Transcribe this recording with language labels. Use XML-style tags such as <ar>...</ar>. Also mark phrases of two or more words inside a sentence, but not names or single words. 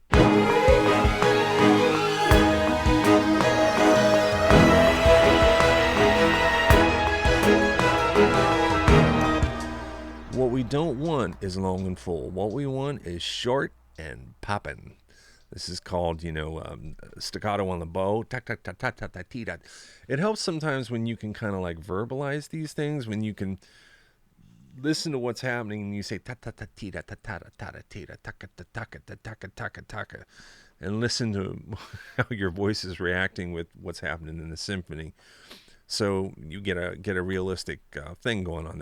<en>What we don't want is long and full. What we want is short and poppin'. This is called, staccato on the bow. It helps sometimes when you can kind of like verbalize these things, when you can listen to what's happening and you say ta ta ta tita ta ta ta ta tita taka ta taka ta taka taka taka, and listen to how your voice is reacting with what's happening in the symphony. So you get a realistic thing going on there.</en>